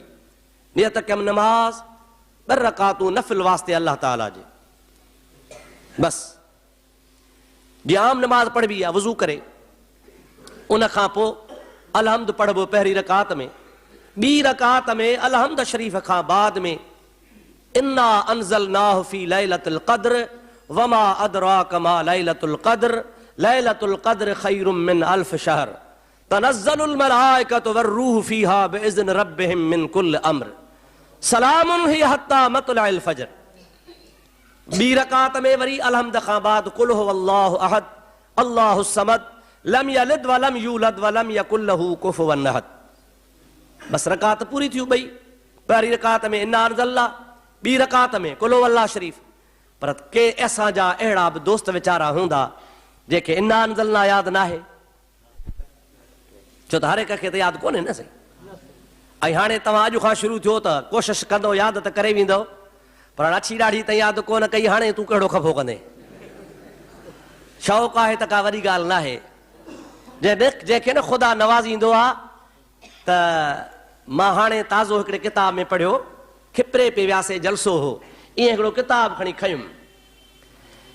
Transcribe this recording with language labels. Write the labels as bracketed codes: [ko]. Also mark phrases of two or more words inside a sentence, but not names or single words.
[sd] नियत कयमि नमाज़ 2 रकातूं नफ़िल वास्ते अल्लाह ताला जे, बस जीअं आम नमाज़ पढ़बी आहे वज़ू करे, उन खां पोइ अलहम्द पढ़बो पहिरीं रकात में। ॿी रकात में अलहम्द शरीफ़ खां बाद में [ar] إنا أنزلناه في ليلة القدر وما أدراك ما ليلة القدر ليلة القدر خير من ألف شهر تنزل الملائكة والروح فيها بإذن ربهم من كل أمر سلام هي حتى مطلع الفجر. [sd] ॿी रकात में वरी अलहम्द खां बाद [ar] قل هو الله أحد الله الصمد لم يلد ولم يولد ولم يكن له كفوا أحد. [sd] बस रकात पूरी थी ॿई। पहिरीं रकात में [ar] إنا أنزلنا, [sd] ॿी रकात में [ar] قل هو الله [sd] शरीफ़। पर के असांजा अहिड़ा बि दोस्त वीचारा हूंदा जेके [ar] إنا أنزلنا [sd] यादि न आहे, छो त हर हिक खे त यादि कोन्हे न सही। ऐं हाणे तव्हां अॼु खां शुरू थियो त कोशिशि कंदो यादि त करे वेंदो, पर अछी ॾाढी त यादि कोन कई, हाणे तूं कहिड़ो खफ़ो कंदे। शौक़ु आहे त का वॾी ॻाल्हि न आहे। जंहिंखे न ख़ुदा नवाज़ींदो आहे त मां हाणे ताज़ो हिकिड़े किताब में पढ़ियो, खिपरे पे वियासीं जलसो हो, ईअं हिकिड़ो किताब खणी खयुमि।